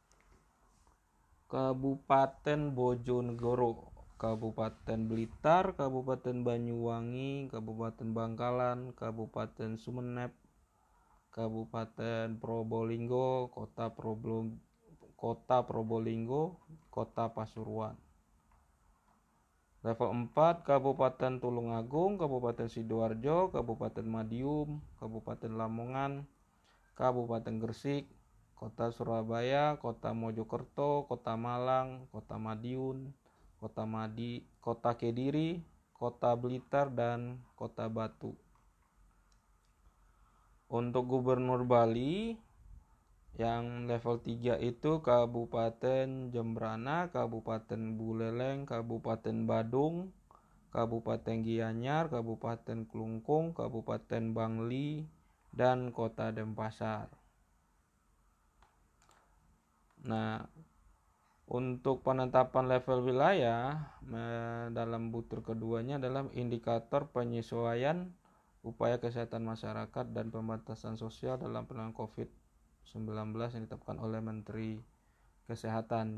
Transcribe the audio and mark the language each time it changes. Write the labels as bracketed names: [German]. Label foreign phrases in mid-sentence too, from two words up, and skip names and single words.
[Indonesian] Kabupaten Bojonegoro, Kabupaten Blitar, Kabupaten Banyuwangi, Kabupaten Bangkalan, Kabupaten Sumeneb, Kabupaten Probolinggo, Kota Probolinggo, Kota Pasuruan. Level 4, Kabupaten Tulungagung, Kabupaten Sidoarjo, Kabupaten Madiun, Kabupaten Lamongan, Kabupaten Gresik, Kota Surabaya, Kota Mojokerto, Kota Malang, Kota Madiun, Kota Kediri, Kota Blitar, dan Kota Batu. Untuk Gubernur Bali yang level 3 itu Kabupaten Jembrana, Kabupaten Buleleng, Kabupaten Badung, Kabupaten Gianyar, Kabupaten Klungkung, Kabupaten Bangli, dan Kota Denpasar. Nah, untuk penetapan level wilayah dalam butir keduanya adalah indikator penyesuaian upaya kesehatan masyarakat dan pembatasan sosial dalam penanganan COVID-19 yang ditetapkan oleh Menteri Kesehatan.